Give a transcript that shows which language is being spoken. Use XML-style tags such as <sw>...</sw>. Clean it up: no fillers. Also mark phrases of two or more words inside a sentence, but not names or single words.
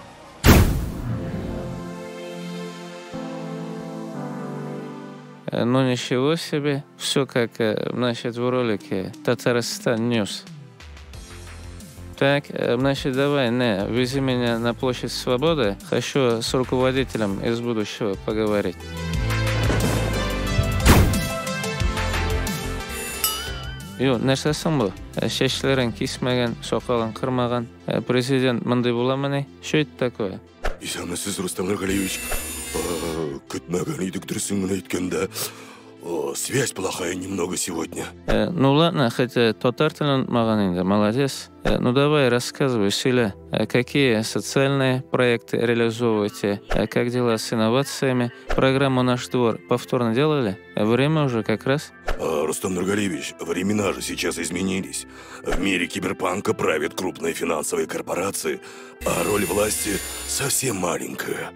<ru>Ну ничего себе, все как, значит, в ролике Татарстан Ньюс. Так, значит, давай, вези меня на площадь Свободы. Хочу с руководителем из будущего поговорить.</ru> <tt>Yo, нәрсәсең бу? Чәчләрең кисмәгән, сакалың кырмаган. Президент мондый буламыни?</tt> <ru>Что это такое?</ru> <tt>Исәнмесез, Рустам Нургалиевич. Көтмәгән идек, дөресен генә әйткәндә.</tt> <ru>Связь плохая немного сегодня. Ну ладно, хотя</ru> <tt>татар телен унутмаган инде, молодец.</tt> <ru>Ну давай, рассказывай, Сюля, какие социальные проекты реализовываете, как дела с инновациями? Программу «Наш двор» повторно делали? Время уже как раз. Рустам Нургалиевич, времена же сейчас изменились. В мире киберпанка правят крупные финансовые корпорации, а роль власти совсем маленькая.</ru>